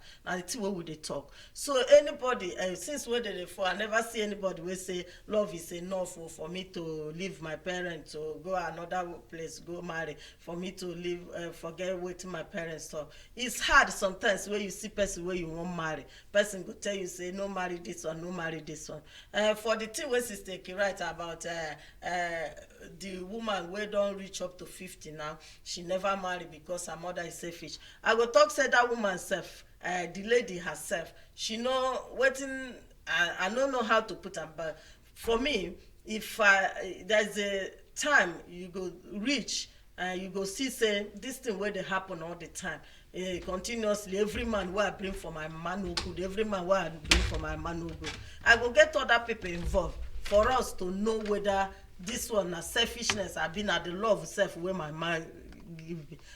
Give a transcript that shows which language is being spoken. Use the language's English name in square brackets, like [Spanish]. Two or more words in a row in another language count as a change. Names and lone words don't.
[Nigerian Pidgin] Now the thing where we dey talk. So anybody since where they for, I never see anybody will say love is enough for me to leave my parents, to go another place, go marry, for me to leave forget what my parents talk. It's hard sometimes where you see person where you won't marry, person go tell you say no marry this one, no marry this one. For the thing where sister write about the woman where don't reach up to 50 now, she never marry because her mother is selfish. I go talk say that woman self, the lady herself, she know wetin, I don't know how to put am, but for me, if there's a time you go reach, you go see say this thing where they happen all the time, continuously, every man where I bring for my man no good, every man where I bring for my man no good, I go get other people involved for us to know whether this one na selfishness abi na the love self wey my man give me.